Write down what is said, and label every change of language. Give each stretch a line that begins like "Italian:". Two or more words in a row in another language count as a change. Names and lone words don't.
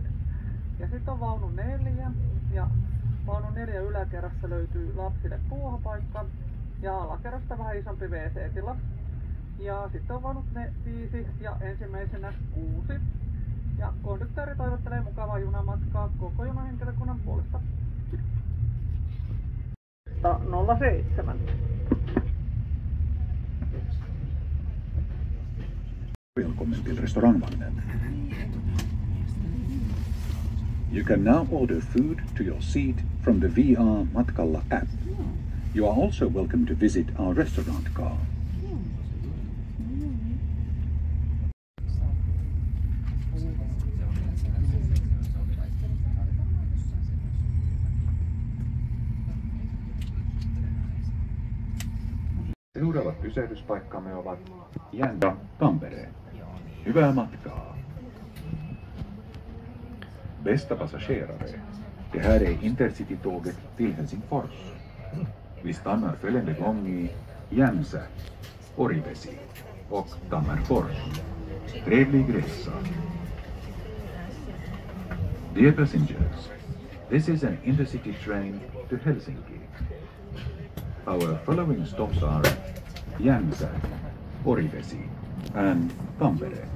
Finnish: Ja sitten on vaunu 4 ja vaunun 4 yläkerrassa löytyy lapsille puuhapaikka ja alakerrasta vähän isompi WC-tila. Ja sitten on vaunut 5 ja ensimmäisenä 6. Ja konduktööri toivottelee mukavaa junamatkaa koko junahenkilökunnan puolesta. 07.
Swedish: Välkommen till restaurangvagnen.
English: You can now order food to your seat from the VR Matkalla app. You are also welcome to visit our restaurant car.
Finnish: Seuraavat pysähdyspaikkamme ovat Jämsä ja Tampere. Hyvää matkaa!
Swedish: Bästa passagerare, det här är Intercity-tåget till Helsingfors. Vi stannar följande gång i Jämsä, Orivesi och Tammerfors. Trevlig resa!
English: Dear passengers, this is an Intercity train to Helsinki. Our following stops are Jämsä, Orivesi and Tampere.